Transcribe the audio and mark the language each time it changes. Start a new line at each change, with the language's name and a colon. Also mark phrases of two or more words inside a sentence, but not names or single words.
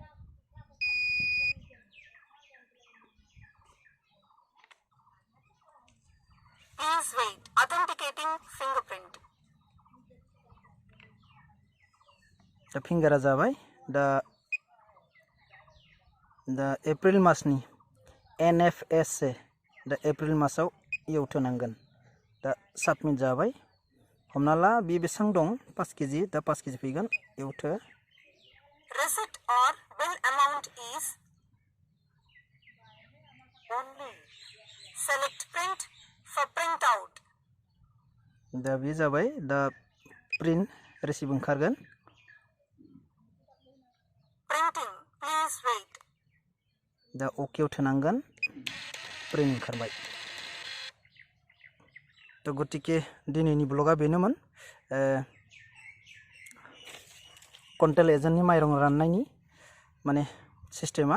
Bodo: दा फिंगारा जाबाय. दा एप्रिल मासनि NFSA दा एप्रिल मासाव इयाव थोनांगोन. दा साबमिट जाबाय. हमना ला बे बेसां दं 5 केजि. दा 5 केजि फैगोन. इयाव थो.
English: Receipt or bill amount is only select print for print out.
Bodo: दा बे जाबाय. दा
English: print receipt
Bodo: ओंखारगोन.
English: Printing, please wait.
Bodo: दा ओकेआव थोनांगोन. प्रिन्ट ओंखारबाय. थ' गतिके दिनैनि ब्लगा बेनोमोन.
English: control agentनि
Bodo: माइरं राननायनि माने सिस्टेमा.